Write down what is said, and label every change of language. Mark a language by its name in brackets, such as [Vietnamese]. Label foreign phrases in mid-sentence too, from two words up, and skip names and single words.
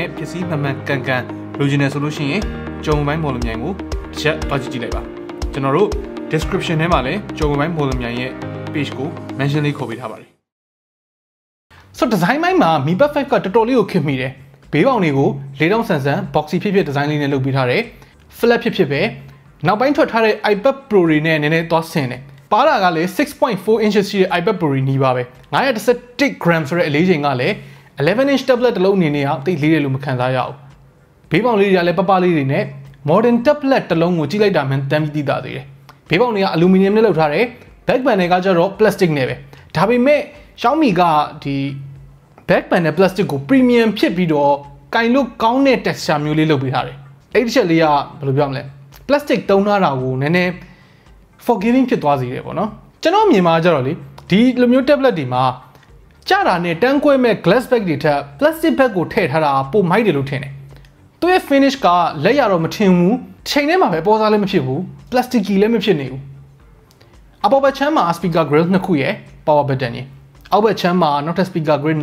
[Burmese] ပစ္စည်းမှန်ကန်လိုချင်တယ်ဆိုလို့ရှိရင်ကျော်မိုဘိုင်းမော်လမြိုင်ကိုတစ်ချက်သွားကြည့်လိုက်ပါကျွန်တော်တို့ description ထဲမှာလည်းကျော်မိုဘိုင်းမော်လမြိုင်ရဲ့ page ကို mention လေးခေါ်ပေးထားပါတယ်ဆိုတော့ design ပိုင်းမှာ Mi Pad 5ကတော်တော်လေးကိုခင်မိတယ်ဘေးပေါင်တွေကိုလေးတောင်ဆန် boxy ဖြစ် design လေးနဲ့လုပ်ပေးထားတယ် flat ဖြစ်ပဲနောက်ပိုင်းထွက်ထားတဲ့ iPad Pro တွေနဲ့နည်းနည်းသွားဆင်တယ်ပါတာကလည်း 6.4 inches ရှိတဲ့ iPad Pro နီးပါပဲ 911 gram ဆိုတဲ့အလေးချိန်ကလည်း11 [English] inch tablet [Burmese] တစ်လုံးအနေနဲ့တိတ်လေးတယ်လို့မခံစားရဘူးဘေးပေါင်လေးတွေကလည်းပလေးတွေနဲ့ [English] modern tablet [Burmese] တစ်လုံးကိုကြည့်လိုက်တာမှန်တမ်းပြီးသိတာသေးတယ်ဘေးပေါင်တွေက aluminum နဲ့လုပ်ထားတယ် [English] back panel [Burmese] ကကျတော့ plastic နဲ့ပဲဒါပေမဲ့ Xiaomi ကဒီ [English] back panel plastic [Burmese] ကို premium ဖြစ်ပြီးတော့ကင်လို့ကောင်းတဲ့ texture မျိုးလေးလုပ်ပေးထားတယ်အဲ့ဒီချက်လေးကဘယ်လိုပြောမလဲ plastic တုံး ထားတာကိုနည်းနည်း forgiving ဖြစ်သွားစေတယ်ပေါ့နော်ကျွန်တော်မြင်မှာကြတော့လေဒီလိုမျိုး tablet တွေမှာကြတာနဲ့တန်းကွဲမဲ့ [English] glass bag [Burmese] တွေထက် [English] plastic bag [Burmese] ကိုထည့်ထားတာပိုမိုက်တယ်လို့ထင်တယ်သူရဲ့ finish ကလက်ရတော့မထင်ဘူးချိန်ထဲမှာပဲပေါ်စားလည်းမဖြစ်ဘူး plasticky လည်းမဖြစ်နေဘူးအပေါ်ဘက်ချမ်းမှာ [English] speaker grill [Burmese] နှစ်ခုရယ် [English] power button [Burmese] ရယ်အောက်ဘက်ချမ်းမှာနောက်ထပ် [English] speaker grill